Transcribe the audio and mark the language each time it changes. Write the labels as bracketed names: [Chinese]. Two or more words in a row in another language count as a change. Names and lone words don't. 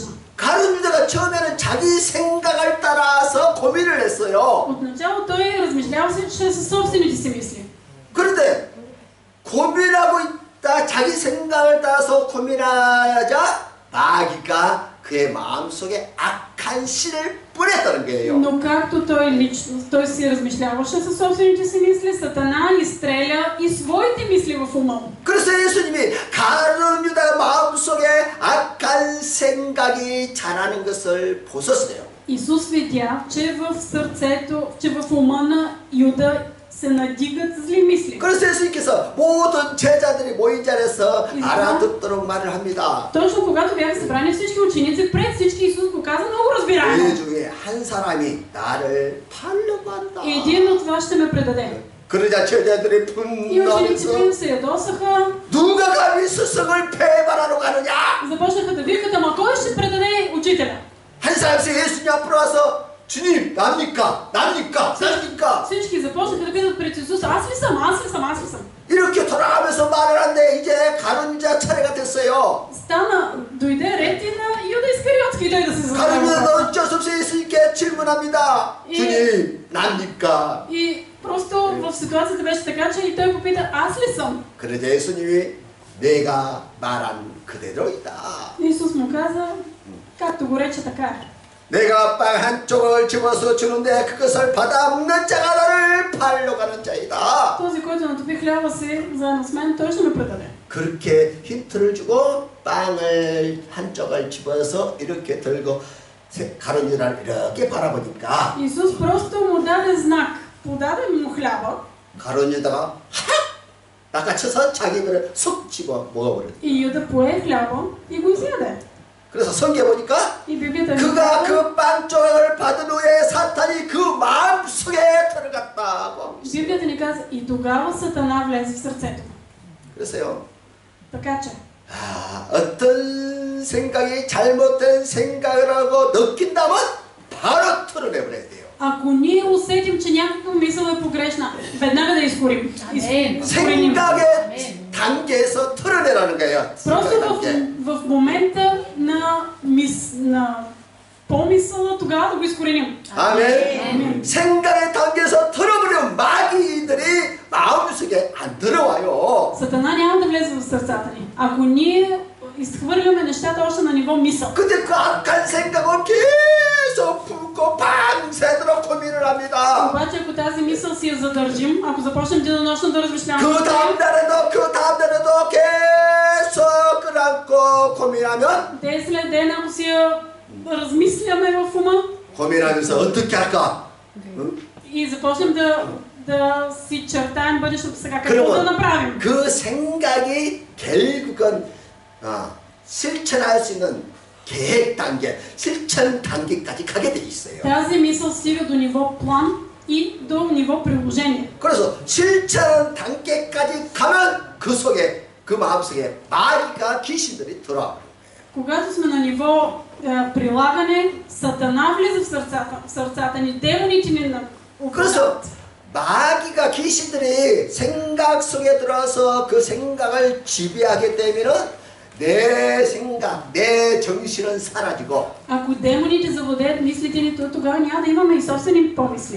[Korean] 가룟 유다가 처음에는 자기 생각을 따라서 고민을 했어요. [Bulgarian] Отначало той размишляваше със собствените си мисли. [Korean] 그런데 고민하고 있다 자기 생각을 따라서 고민하자 마귀가 그의 마음속에 악한 씨를 뿌렸다는 거예요. [Bulgarian] Но както той си размишляваше със собствените си мисли, Сатана изстреля и своите мисли в ума му. [Korean] 그래서 예수님이 가룟 유다 마음속에 악한 생각이 자라는 것을 보셨어요. [Bulgarian] Исус видя, че в сърцето, че в ума на Юда се надигат зли мисли. [Korean] 그래서 예수님께서 모든 제자들이 모인 자리에서 알아듣도록 말을 합니다. [Bulgarian] Точно когато бяха събрани всички ученици, пред всички Исус го каза много разбираемо. [Korean] 그 중에 한 사람이 나를 팔려고 한다. [Bulgarian] Един от вас ще ме предаде. [Korean] 그러자 제자들이 [Bulgarian] И учениците им [Korean] 분노하면서 [Bulgarian] се ядосаха, [Korean] 누가 감히 스승을 배반하러 가느냐? [Bulgarian] започнаха да викат, ама кой ще предаде учителя? [Korean] 한 사람씩 예수님 앞으로 와서 주님 납니까? 납니까? 납니까? [Bulgarian] Всички започнаха да питат пред Исус, аз ли съм, аз ли съм, аз ли съм? [Korean] 이렇게 돌아가면서 말을 하는데 이제 가룟 유다 차례가 됐어요. [Bulgarian] Дойде ред и на Юда Искариотски и той да се зададе [Korean] 가룟 [Bulgarian] въпроса. [Korean] 유다는 어쩔 수 없이 예수님께 질문합니다. 이- 주님 납니까? [Bulgarian] И просто в ситуацията беше така, че и той попита, аз ли съм? [Korean] 그러자 예수님이 내가 말한 그대로이다. [Bulgarian] Исус му каза, както го рече, така е. [Korean] 내가 빵 한 조각을 집어서 주는데 그것을 받아 먹는 자가 나를 팔러 가는 자이다. [Bulgarian] Този, който натопи хляба си заедно с мен, той ще ме предаде. [Korean] 그렇게 힌트를 주고 빵을 한 쪽을 집어서 이렇게 들고 가룟 유다를 이렇게 바라보니까 [Bulgarian] Исус просто му даде знак, подаде му хляба [Korean] 가룟 유다가 하! 낚아쳐서 자기 배를 쏙 집어 먹어버렸다. [Bulgarian] и Юда пое хляба и го изяде. [Korean] 그래서 성경에 보니까 [Bulgarian] И Библията ни [Korean] 그가 [Bulgarian] казва, [Korean] 그 빵 조각을 받은 후에 사탄이 그 마음속에 들어갔다고 하고 있어요. [Bulgarian] Библията ни казва, и тогава Сатана влезе в сърцето му. [Korean] 그래서요. [Bulgarian] Така че, [Korean] 어떤 생각이 잘못된 생각을 하고 느낀다면 바로 털어내버려야 돼요. [Bulgarian] ако ние усетим, че някаква мисъл е погрешна, веднага да изкорим. Изкореним. [Korean] 생각의 단계에서 털어내라는 거예요. [Bulgarian] Просто [Korean] 생각 단계. [Bulgarian] в момента на помисъла, тогава да го изкореним. [Korean] 아멘. 생각의 단계에서 털어버리면 마귀들이 마음속에 안 들어와요. [Bulgarian] Сатана няма да влезе в сърцата ни. Ако ние изхвърляме нещата още на ниво мисъл. [Korean] 근데 그 악한 생각은 계속 품고 밤새도록 고민을 합니다. [Bulgarian] Обаче ако тази мисъл си я задържим, ако започнем денонощно да размишляваме, [Korean] 그 다음 날에도 계속 끌어안고 고민하면 [Bulgarian] ден след ден, ако си я размисляме в ума [Korean] 고민하면서 어떻게 할까? 응? [Bulgarian] и започнем да си чертаем бъдещето сега. Какво да [Korean] 그러면 [Bulgarian] направим? [Korean] 그 생각이 결국은 실천할 수 있는 계획 단계, 실천 단계까지 가게 돼 있어요. [Bulgarian] Тази мисъл стига до ниво план и до ниво приложение. [Korean] 그래서 실천 단계까지 가면 그 속에, 그 마음속에 마귀가 귀신들이 들어와. [Bulgarian] Когато сме на ниво прилагане, Сатана влиза в сърцата ни, демоните ни [Korean] 그래서 [Bulgarian] управляват. [Korean] 마귀가 귀신들이 생각 속에 들어와서 그 생각을 지배하게 되면은 내 생각, 내 정신은 사라지고 [Bulgarian] Ако демоните завладеят мислите ни, то тогава няма да имаме и собствени помисли.